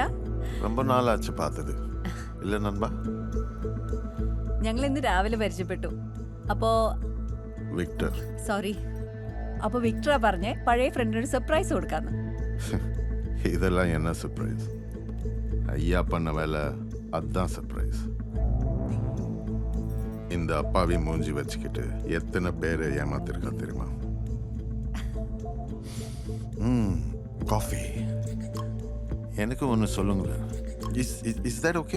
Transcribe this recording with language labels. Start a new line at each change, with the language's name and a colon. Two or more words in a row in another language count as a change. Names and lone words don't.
Tamil: ரொம்ப நாளாச்சு பார்த்தது இல்ல நண்பா?
Malayalam: ഞങ്ങൾ ഇന്ന് രാവിലെ പരിചയപ്പെട്ടു. അപ്പോ വിക്ടർ. സോറി. അപ്പോൾ വിക്ടറാ പറഞ്ഞേ പഴയ ഫ്രണ്ടിനൊരു സർപ്രൈസ് കൊടുക്കാന്ന്.
Tamil: இதெல்லாம் என்ன சர்ப்ரைஸ்? ஐயா பண்ண வேலை அதுதான் சர்ப்ரைஸ். இந்த அப்பாவி மூஞ்சி வச்சுக்கிட்டு எத்தனை பேரை ஏமாத்திருக்கா தெரியுமா? காஃபி எனக்கு ஒன்று சொல்லுங்களேன்.
English: is that okay?